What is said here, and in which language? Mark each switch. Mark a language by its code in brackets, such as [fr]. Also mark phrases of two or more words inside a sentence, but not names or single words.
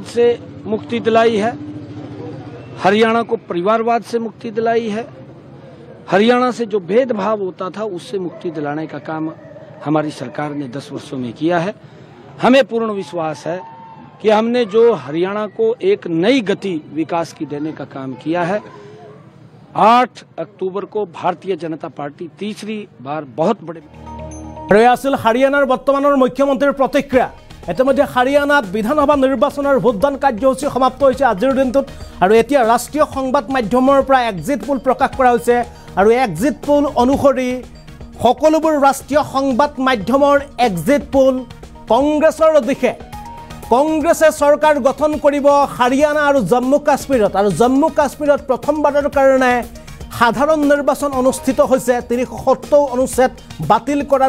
[hi] से मुक्ति दिलाई है हरियाणा को परिवारवाद से मुक्ति दिलाई है हरियाणा से जो भेदभाव होता था उससे मुक्ति दिलाने का काम हमारी सरकार ने 10 वर्षों में किया है हमें पूर्ण विश्वास है कि हमने जो हरियाणा को एक नई गति विकास की देने का काम किया है 8 अक्टूबर को भारतीय जनता पार्टी तीसरी बार बहुत बड़े [as] হাৰিয়ানাৰ বৰ্তমানৰ মুখ্যমন্ত্ৰী প্ৰতিক্ৰিয়া ইতিমধ্যে হাৰিয়ানাত বিধানসভা নিৰ্বাচনৰ ভোটদান কাৰ্যসূচী সমাপ্ত হৈছে আজিৰ দিনটোত আৰু এতিয়া ৰাষ্ট্ৰীয় সংবাদ মাধ্যমৰ পৰা [en] exit poll [as] প্ৰকাশ কৰা হৈছে আৰু [en] exit poll [as] অনুসৰি সকলোবোৰ ৰাষ্ট্ৰীয় সংবাদ মাধ্যমৰ [en] exit poll [as] কংগ্ৰেছৰ দিশে কংগ্ৰেছে চৰকাৰ গঠন কৰিব হাৰিয়ানা আৰু জম্মু কাশ্মীৰত আৰু জম্মু কাশ্মীৰত প্ৰথমবাৰৰ কাৰণে সাধাৰণ নিৰ্বাচন অনুষ্ঠিত হৈছে 370 অনুচ্ছেদ বাতিল কৰাৰ